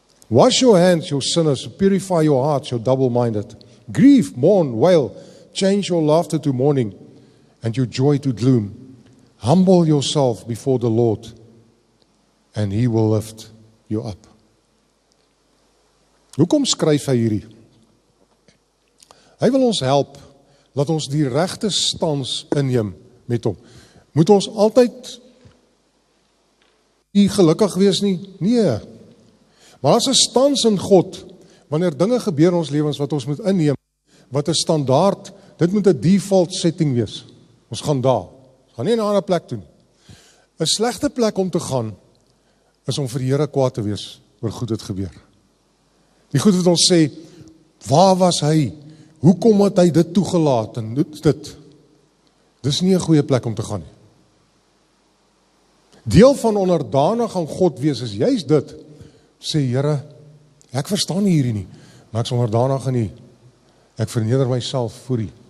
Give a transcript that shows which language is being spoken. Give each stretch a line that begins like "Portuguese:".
English: Wash your hands, your sinners, purify your hearts, your double-minded. Grieve, mourn, wail, change your laughter to mourning and your joy to gloom. Humble yourself before the Lord and he will lift you up.
Afrikaans: Hoekom skryf hy hierdie? Hy wil ons help, dat ons die regte stans inneem met hom. Moet ons altyd nie gelukkig wees nie? Nee. Maar as 'n stans in God, wanneer dinge gebeur in ons lewens wat ons moet inneem, wat 'n standaard, dit moet 'n
English: default setting
Afrikaans: wees. Ons gaan daar. Ons gaan nie na 'n ander plek toe nie. 'n Slegte plek om te gaan, is om vir die Here kwaad te wees oor goed het gebeur. Die goed wat ons sê, waar was hy? Hoekom het hy dit toegelaat? En dit. Dis nie 'n goeie plek om te gaan nie. Deel van onderdanig aan God wees is juist dit. Sê, Here, ek verstaan nie hierdie nie, maar ek is onderdanig aan U. Ek verneder myself voor U.